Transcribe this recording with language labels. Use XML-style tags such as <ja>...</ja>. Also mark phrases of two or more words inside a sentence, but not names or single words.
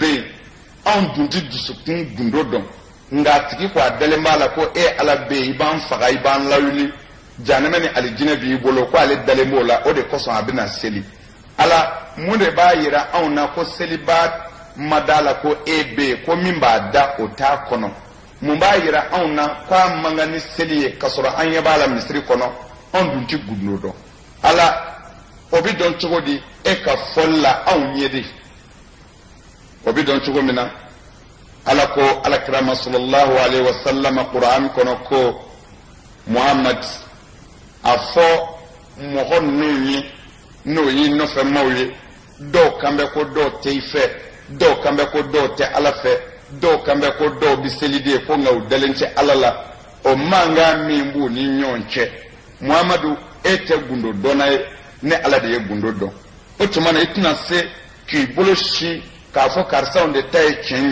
<bm>yen anw dun ti dusukun gundo dɔn nka a tigi ko a dalen b'a la ko e ala bɛ yen i b'an faga i b'an lawuli janɛmɛ ni alijinɛ b'i bolo ko ale dalen b'o la o de kosɔn a bɛna seli ala mun de b'a yira anw na ko seliba ma da la ko e bɛ yen ko min b'a da o t'a kɔnɔ mun b'a yira anw na ko a man kan ni seli ye k'a sɔrɔ an ɲɛ b'a la misiri kɔnɔ anw dun ti gundo dɔn ala o bi dɔn cogo di e ka fɔli la anw ɲɛ de o bi dɔn cogo min na ala ko alakirama</bm> <ar>sallallahu alaihi wasallam</ar> <bm>Qur'an kɔnɔ ko Muhammad a fɔ mɔgɔ ninnu ye n'o y'i nɔfɛmaw ye dɔw kan bɛ ko dɔw tɛ i fɛ dɔw kan bɛ ko dɔw tɛ ala fɛ dɔw kan bɛ ko dɔw bɛ seli de ko nka u dalen tɛ ala la o mankan min b'u ni ɲɔgɔn cɛ Muhammadu e tɛ gundo dɔnna ye ne ala de ye gundo dɔn o tuma na i tɛna se k'i bolo sin k'a fɔ karisaw de ta ye tiɲɛ</bm>